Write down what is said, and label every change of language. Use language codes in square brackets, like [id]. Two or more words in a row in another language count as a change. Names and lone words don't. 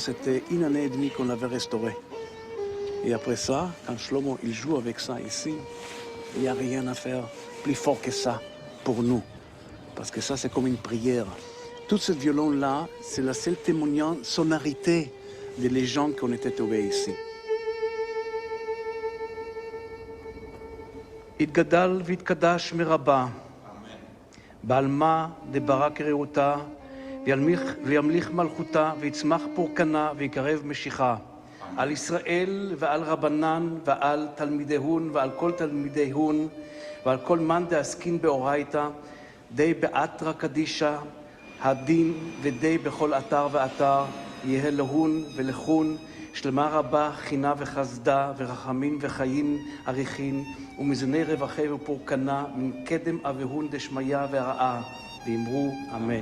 [fr] C'était une année et demie qu'on l'avait restauré. Et après ça, quand Shlomo il joue avec ça ici, il n'y a rien à faire plus fort que ça pour nous. Parce que ça, c'est comme une prière. Tout ce violon-là, c'est la seule témoignage, sonorité des légendes qu'on était trouvés ici. [arc] יתגדל ויתקדש מרבה, בעלמה דברק רעותה, וימליך מלכותה, ויצמח פורקנה, ויקרב משיחה. על ישראל ועל רבנן ועל תלמידיהון ועל כל תלמידיהון ועל כל מאן דעסקין באורייתא, די באתרא קדישא, הדין ודי בכל אתר ואתר, יהא להון ולכון, שלמה רבה, חינה וחסדה, ורחמים וחיים אריכין, ומזוני רווחי ופורקנה, מן קדם אבהון דשמיא ורעה, ואמרו אמן.